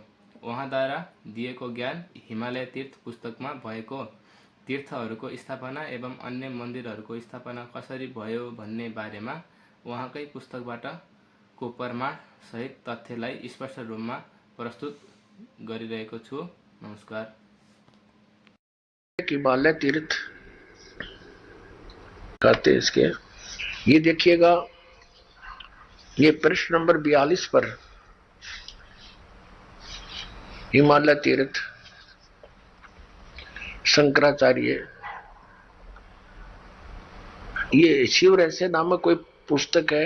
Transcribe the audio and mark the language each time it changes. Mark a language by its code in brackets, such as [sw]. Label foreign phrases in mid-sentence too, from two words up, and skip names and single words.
[ne] उहाँद्वारा दिएको ज्ञान हिमालय तीर्थ पुस्तकमा भएको तीर्थहरूको स्थापना एवं अन्य मन्दिरहरूको स्थापना कसरी भयो भन्ने बारेमा उहाँकै पुस्तकबाट को प्रमाण सहित तथ्यलाई स्पष्ट रूपमा प्रस्तुत गरिरहेको छु। नमस्कार। [hi] हिमालय तीर्थ कहते इसके, ये देखिएगा, ये प्रश्न नंबर 42 पर हिमालय तीर्थ शंकराचार्य, ये शिव रहस्य नामक कोई पुस्तक है।